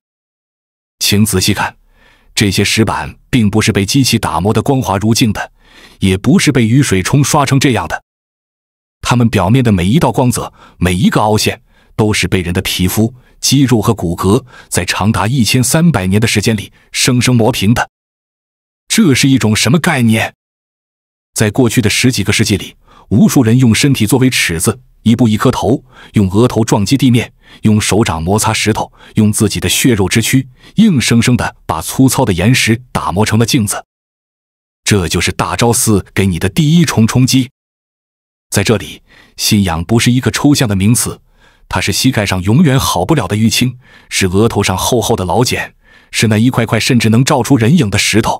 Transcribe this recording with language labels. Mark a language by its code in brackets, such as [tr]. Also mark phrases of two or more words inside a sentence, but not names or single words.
[zh] 請仔細看，這些石板並不是被機器打磨得光滑如鏡的，也不是被雨水冲刷成這樣的。它們表面的每一道光澤，每一個凹陷，都是被人的皮膚、肌肉和骨骼在長達1300年的時間裡生生磨平的。這是一種什麼概念？在過去的10幾個世紀裡，無數人用身體作為尺子，一步一顆頭，用額頭撞擊地面，用手掌摩擦石頭，用自己的血肉之軀，硬生生地把粗糙的岩石打磨成了鏡子。這就是大昭寺給你的第一重衝擊。在這裡，信仰不是一個抽象的名詞，它是膝蓋上永遠好不了的淤青，是額頭上厚厚的老繭，是那一塊塊甚至能照出人影的石頭。